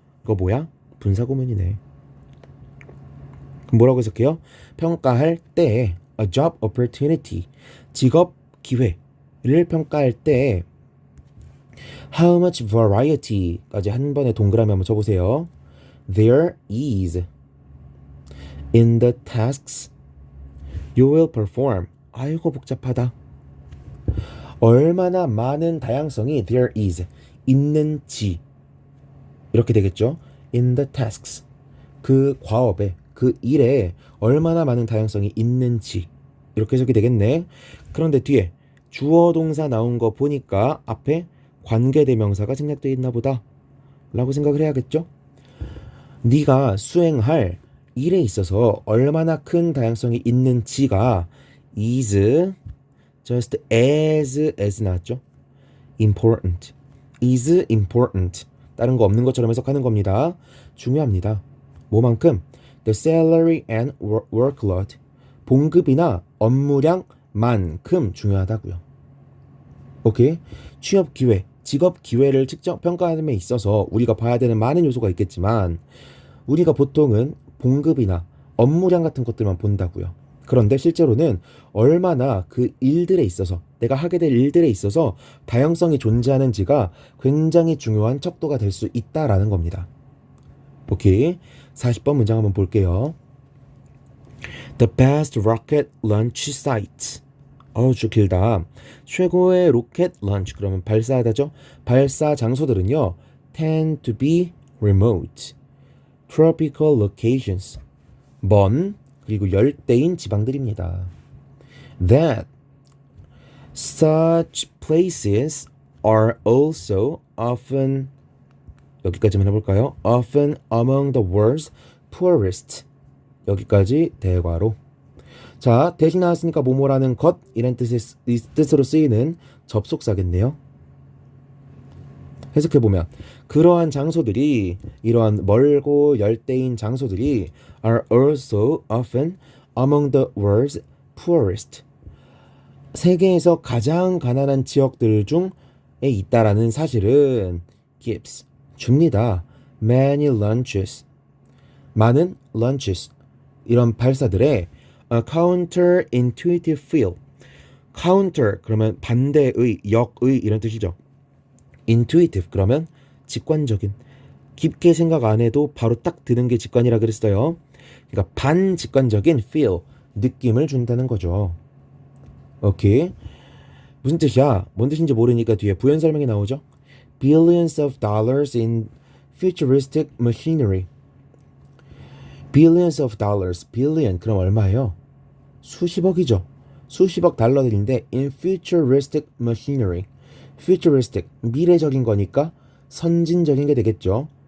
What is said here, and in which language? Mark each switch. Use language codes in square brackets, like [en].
[ko] 그거 뭐야? 분사구문이네. 그럼 뭐라고 해석해요? 평가할 때 [en] a job opportunity [ko] 직업 기회를 평가할 때 [en] how much variety [ko] 까지 한 번에 동그라미 한번 쳐보세요. [en] There is in the tasks you will perform. [ko] 아이고 복잡하다. 얼마나 많은 다양성이 there is 있는지 이렇게 되겠죠. In the tasks 그 과업에 그 일에 얼마나 많은 다양성이 있는지 이렇게 해석이 되겠네. 그런데 뒤에 주어 동사 나온 거 보니까 앞에 관계대명사가 생략되어 있나 보다 라고 생각을 해야겠죠. 네가 수행할 일에 있어서 얼마나 큰 다양성이 있는지가 [en] is just as [ko] 나왔죠. [en] important is important [ko] 다른 거 없는 것처럼 해석하는 겁니다. 중요합니다. 뭐만큼? [en] The salary and workload [ko] 봉급이나 업무량만큼 중요하다고요. 오케이? 취업 기회, 직업 기회를 평가함에 있어서 우리가 봐야 되는 많은 요소가 있겠지만 우리가 보통은 봉급이나 업무량 같은 것들만 본다고요. 그런데 실제로는 얼마나 그 일들에 있어서 내가 하게 될 일들에 있어서 다양성이 존재하는지가 굉장히 중요한 척도가 될 수 있다라는 겁니다. 오케이. 40번 문장 한번 볼게요. [en] The best rocket launch sites. [ko] 좀 길다. 최고의 로켓 런치 그러면 발사하다죠. 발사 장소들은요. [en] tend to be remote, tropical locations. [ko] 먼 그리고 열대인 지방들입니다. [en] That such places are also often [ko] 여기까지만 해볼까요? [en] Often among the world's poorest. [ko] 여기까지 대괄호. 자, 대신 나왔으니까 뭐뭐라는 것 이런 뜻으로 쓰이는 접속사겠네요. 해석해보면 그러한 장소들이 이러한 멀고 열대인 장소들이 [en] are also often among the world's poorest. [ko] 세계에서 가장 가난한 지역들 중에 있다라는 사실은 gives 줍니다. [en] Many lunches [ko] 많은 lunches 이런 발사들의 [en] a counterintuitive feel [ko] counter 그러면 반대의 역의 이런 뜻이죠. intuitive 그러면 직관적인 깊게 생각 안 해도 바로 딱 드는 게 직관이라 그랬어요. 그러니까 반직관적인 feel 느낌을 준다는 거죠. 오케이. 무슨 뜻이야? 뭔 뜻인지 모르니까 뒤에 부연 설명이 나오죠. [en] Billions of dollars in futuristic machinery. Billions of dollars. [ko] billion 그럼 얼마예요? 수십억이죠. 수십억 달러들인데 [en] in futuristic machinery. [ko] futuristic 미래적인 거니까 선진적인 게 되겠죠.